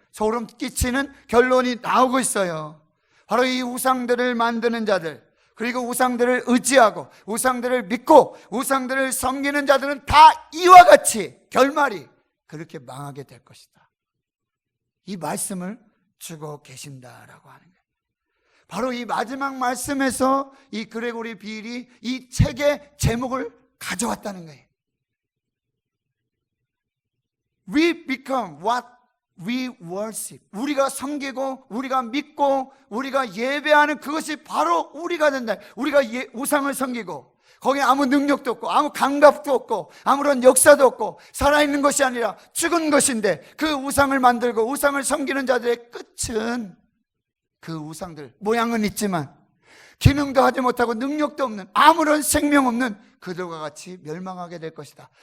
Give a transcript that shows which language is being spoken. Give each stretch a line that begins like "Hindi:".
Korean: 소름 끼치는 결론이 나오고 있어요. 바로 이 우상들을 만드는 자들, 그리고 우상들을 의지하고 우상들을 믿고 우상들을 섬기는 자들은 다 이와 같이 결말이 그렇게 망하게 될 것이다. 이 말씀을 주고 계신다라고 하는 거예요. 바로 이 마지막 말씀에서 이 그레고리 비일이 이 책의 제목을 가져왔다는 거예요.
English: We become what we worship.
Korean: 우리가 섬기고 우리가 믿고 우리가 예배하는 그것이 바로 우리가 된다. 우리가 우상을 섬기고 거기에 아무 능력도 없고 아무 감각도 없고 아무런 역사도 없고 살아있는 것이 아니라 죽은 것인데 그 우상을 만들고 우상을 섬기는 자들의 끝은 그 우상들 모양은 있지만 기능도 하지 못하고 능력도 없는 아무런 생명 없는 그들과 같이 멸망하게 될 것이다.